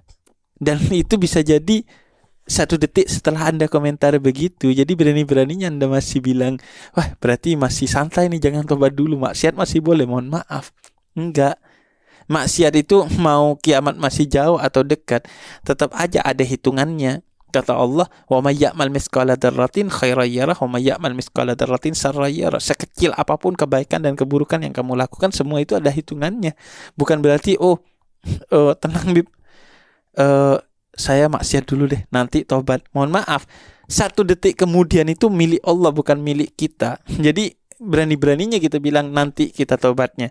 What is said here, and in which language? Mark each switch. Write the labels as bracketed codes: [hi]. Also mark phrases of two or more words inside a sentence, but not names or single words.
[id] Dan itu bisa jadi 1 detik setelah Anda komentar begitu. Jadi berani-beraninya Anda masih bilang, wah berarti masih santai nih, jangan tobat dulu, maksiat masih boleh. Mohon maaf, enggak. Maksiat itu mau kiamat masih jauh atau dekat, tetap aja ada hitungannya. Kata Allah, [ar] ومن يعمل مثقال ذرة خيرا يره ومن يعمل مثقال ذرة شرا يره. [id] Sekecil apapun kebaikan dan keburukan yang kamu lakukan, semua itu ada hitungannya. Bukan berarti tenang Bib, saya maksiat dulu deh, nanti tobat. Mohon maaf, 1 detik kemudian itu milik Allah, bukan milik kita. Jadi berani-beraninya kita bilang nanti kita tobatnya.